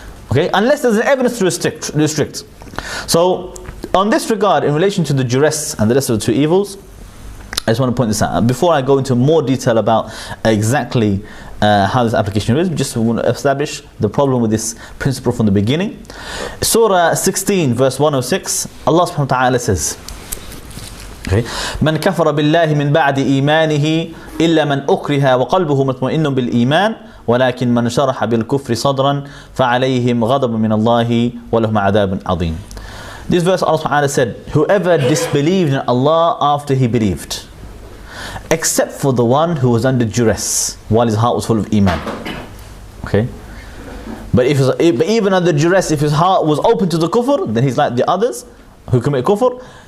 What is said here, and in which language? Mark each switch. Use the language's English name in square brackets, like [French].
[English] Okay, unless there's an evidence to restrict. So on this regard, in relation to the duress and the rest of the two evils, I just want to point this out. Before I go into more detail about exactly how this application is, we just want to establish the problem with this principle from the beginning. Surah 16 verse 106, Allah subhanahu wa ta'ala says, [Arabic] من كفر بالله من بعد إيمانه إلا من أكره وقلبه مطمئن بالإيمان ولكن من شرح بالكفر صدرا فعليهم غضب من الله ولهم عذاب عظيم. [English] This verse Allah subhanahu wa ta'ala said, whoever disbelieved in Allah after he believed, except for the one who was under duress while his heart was full of iman. Okay, but even under duress, if his heart was open to the kufr, then he's like the others who commit kufr.